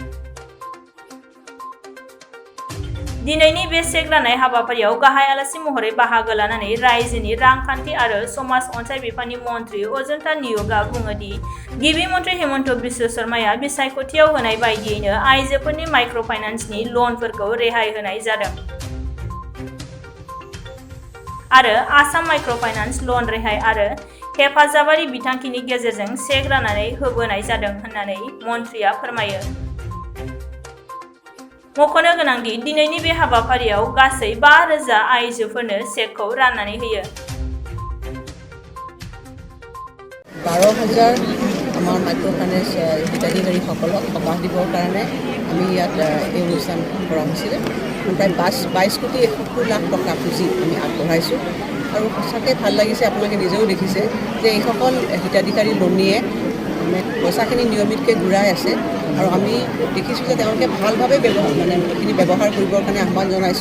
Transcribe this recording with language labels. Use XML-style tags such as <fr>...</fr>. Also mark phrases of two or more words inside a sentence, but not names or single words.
<brx>दिनैनि बे चेक राननाय हाबाफारियाव गाहाय आलासि महरै बाहागो लानानै रायजोनि रांखान्थि आरो समाज अनसाय बिफाननि मन्थ्रि अजन्ता नियुगआ बुङो दि गिबि मन्थ्रि हेमन्त बिश्व शर्माया बिसायख'थियाव होनाय बायदियैनो आइजोफोरनि माइक्र' फाइनान्सनि लनफोरखौ रेहाय होनाय जादों आरो आसाम</brx> <en>micro finance loan</en> <brx>रेहाय आरो हेफाजाबारि बिथांखिनि गेजेरजों चेक राननानै होबोनाय जादों होननानै मन्थ्रिया फोरमायो। मख'नो गोनांदि दिनैनि बे हाबाफारियाव गासै 5,000 आइजोफोरनो चेकखौ राननानै होयो।</brx> <as>12,000 আমাৰ</as> <en>micro finance</en> <as>হিতাধিকাৰীসকলক সকাহ দিবৰ কাৰণে আমি ইয়াত এই অনুষ্ঠান কৰা হৈছিলে। প্ৰায় 22 কোটি 71 লাখ টকা পুঁজি আমি আগবঢ়াইছোঁ আৰু সঁচাকৈ ভাল লাগিছে। আপোনালোকে নিজেও দেখিছে যে এইসকল হিতাধিকাৰী লোনীয়ে পইচাখিনি নিয়মিতকৈ ঘূৰাই আছে আৰু আমি দেখিছোঁ যে তেওঁলোকে ভালভাৱে এইখিনি ব্যৱহাৰ কৰিবৰ কাৰণে আহ্বান জনাইছোঁ।</as>